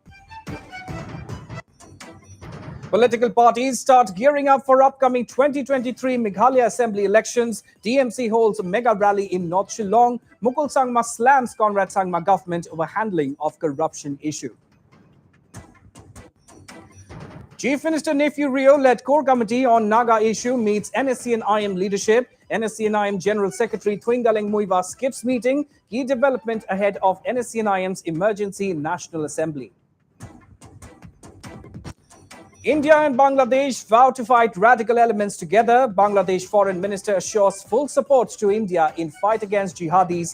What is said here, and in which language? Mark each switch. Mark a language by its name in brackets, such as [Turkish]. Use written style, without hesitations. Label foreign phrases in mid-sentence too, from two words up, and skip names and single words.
[English] Political parties start gearing up for upcoming 2023 Meghalaya Assembly elections. DMC holds a mega rally in North Shillong. Mukul Sangma slams Conrad Sangma government over handling of corruption issue. Chief Minister Nephew Rio-led core committee on Naga issue meets NSCN-IM leadership. NSCN-IM General Secretary Twingaleng Muiva skips meeting. Key development ahead of NSCN-IM's emergency National Assembly. India and Bangladesh vow to fight radical elements together. Bangladesh Foreign Minister assures full support to India in fight against jihadis.